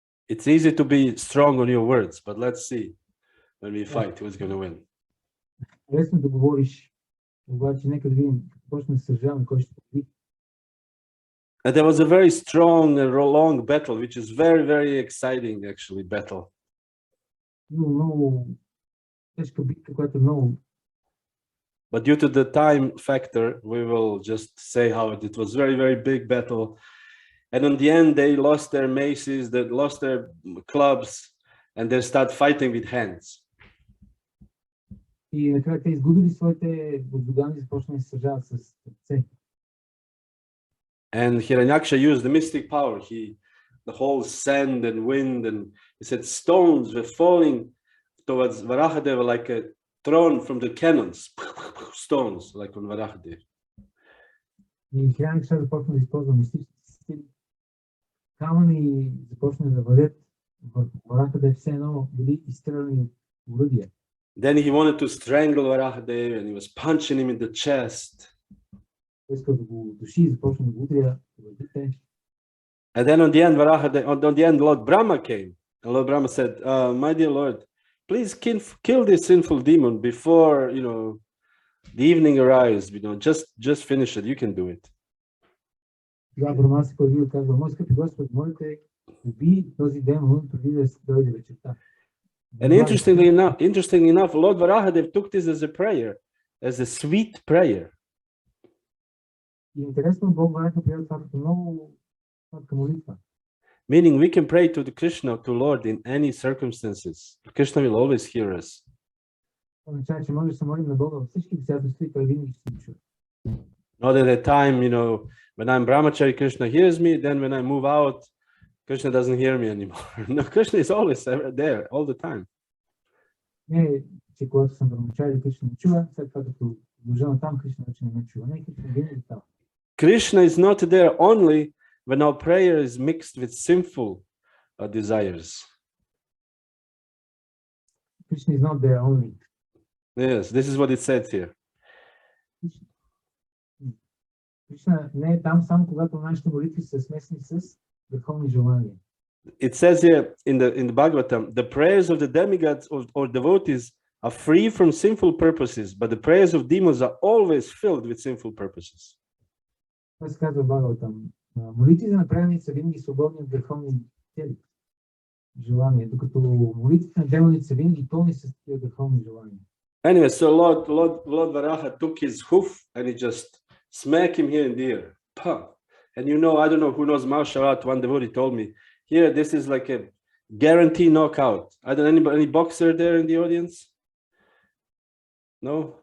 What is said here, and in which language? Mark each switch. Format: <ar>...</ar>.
<en>It's easy to be strong on your words, but let's see when we fight who's going to win.</en> <bg>Лесно да говориш, обаче нека да видим, почне да се сражаваме, кой ще победи.</bg> <en>And there was a very strong and long battle, which is very, very exciting, actually, battle.</en> <bg>Много тежка битка, която е много.</bg> <en>But due to the time factor, we will just say how it was very, very big battle. And in the end, they lost their maces, they lost their clubs, and they start fighting with hands.</en> <bg>И накрая те изгубили своите боздугани и започнали да се сражават с ръце.</bg> <en>And Hiranyaksha used the mystic power. The whole sand and wind, and he said stones were falling towards Varahadev like a thrown from the cannons. Stones, like on Varahadev.</en> <bg>И Hiranyaksha започна да използва мистически сили. Камъни започна да валят върху Варахадев, все едно били изстреляни от оръдия.</bg> <en>Then he wanted to strangle Varahadev and he was punching him in the chest.</en> <bg>Искал да го души и започна да го удря по гърдите.</bg> <en>And then on the end, on the end, Lord Brahma came. And Lord Brahma said, my dear Lord, please kill this sinful demon before, you know, the evening arrives. You know, just finish it. You can do it.</en> <bg>Тогава Брахма се появи и казва, мой скъпи Господ, молите, убий този демон преди да дойде вечерта.</bg> <en>And interestingly enough, Lord Varahadev took this as a prayer, as a sweet prayer.</en> <bg>И интересно, Бог Вараха приел това като много сладка молитва.</bg> <en>Meaning we can pray to the Krishna, to Lord, in any circumstances. Krishna will always hear us.</en> <bg>Означава, че може да се молим на Бога във всички обстоятелства и той винаги ще се чуе.</bg> <en>Not at a time, you know, when I'm brahmachari, Krishna hears me. Then when I move out Krishna doesn't hear me anymore. No, Krishna is always there, all the time.</en> <bg>Не, че когато съм брамачари, Кришна ме чува, след това като продължавам там, Кришна вече не ме чува. Не, Кришна винаги там.</bg> <en>Krishna is not there only when our prayer is mixed with sinful desires. Krishna is not there only. Yes, this is what it says here.</en> <bg>Кришна не е там само когато нашите молитви са смесени с върховни желания.</bg> <en>It says here in the Bhagavatam, the prayers of the demigods or devotees are free from sinful purposes, but the prayers of demons are always filled with sinful purposes.</en> <bg>Това се казва в Бхагаватам. Молитвите на праведниците са винаги свободни от върховни цели, желания, докато молитвите на демоните са винаги пълни с тези върховни желания.</bg> <en>Anyway, so Lord Varaha took his hoof and he just smacked him here in the ear. Pah. And you know, I don't know who knows martial art. One devotee told me, here, this is like a guarantee knockout. I don't know any boxer there in the audience? No?</en>